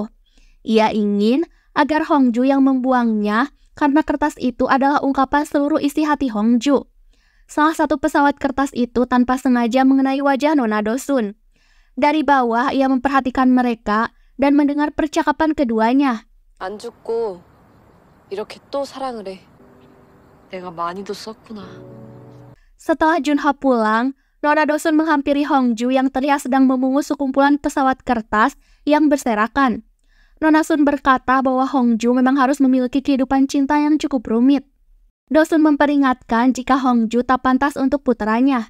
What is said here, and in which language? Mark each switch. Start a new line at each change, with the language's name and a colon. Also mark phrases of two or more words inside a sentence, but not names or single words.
Indonesian: Ia ingin agar Hongju yang membuangnya karena kertas itu adalah ungkapan seluruh isi hati Hongju. Salah satu pesawat kertas itu tanpa sengaja mengenai wajah Nona Dosun. Dari bawah ia memperhatikan mereka dan mendengar percakapan keduanya.
Korean: 안 죽고 이렇게 또 사랑을 해. 내가 많이도 썼구나.
Indonesian: Setelah Junho pulang, Nona Dosun menghampiri Hongju yang terlihat sedang memungut sekumpulan pesawat kertas yang berserakan. Nona Sun berkata bahwa Hongju memang harus memiliki kehidupan cinta yang cukup rumit. Dosun memperingatkan jika Hongju tak pantas untuk putranya.